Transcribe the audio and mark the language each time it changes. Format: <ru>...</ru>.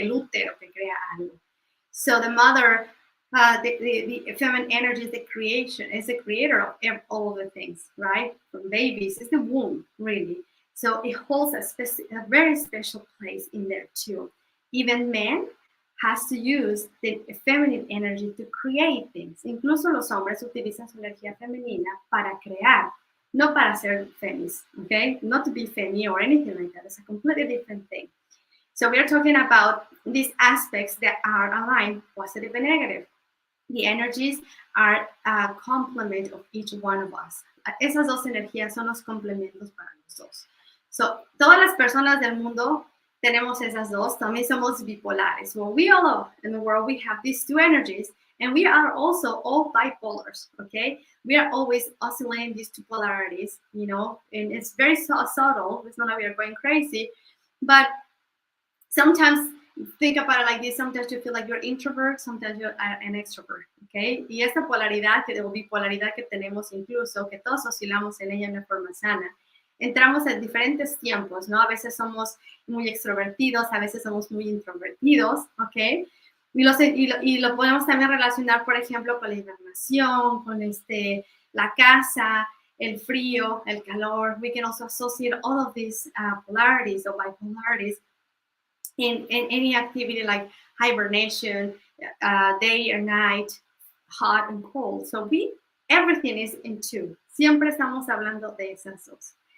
<es>El útero que crea algo.</es> <en>So the mother, the feminine energy is the creator of all of the things, right? From babies, it's the womb, really. So it holds a very special place in there too. Even men has to use the feminine energy to create things.</en> <es>Incluso los hombres utilizan su energía femenina para crear, no para ser femis, okay?</es> <en>Not to be femi or anything like that. It's a completely different thing. So we are talking about these aspects that are aligned, positive and negative. The energies are a complement of each one of us.</en> <es>Esas dos energías son los complementos para los dos. So, todas las personas del mundo tenemos esas dos. También somos bipolares.</es> <en>Well, we all in the world, we have these two energies, and we are also all bipolars, okay? We are always oscillating these two polarities, you know, and it's very subtle. It's not like we are going crazy, but sometimes think about it like this. Sometimes you feel like you're introvert, sometimes you're an extrovert, okay?</en> <es>Y esta polaridad, o bipolaridad que tenemos incluso, que todos oscilamos en ella en una forma sana, entramos en diferentes tiempos, ¿no? A veces somos muy extrovertidos, a veces somos muy introvertidos, ¿ok? Y lo podemos también relacionar, por ejemplo, con la hibernación, con la casa, el frío, el calor.</es> <en>We can also associate all of these polarities or bipolarities in any activity like hibernation, day or night, hot and cold. So everything is in two.</en> <es>Siempre estamos hablando de esas dos.</es>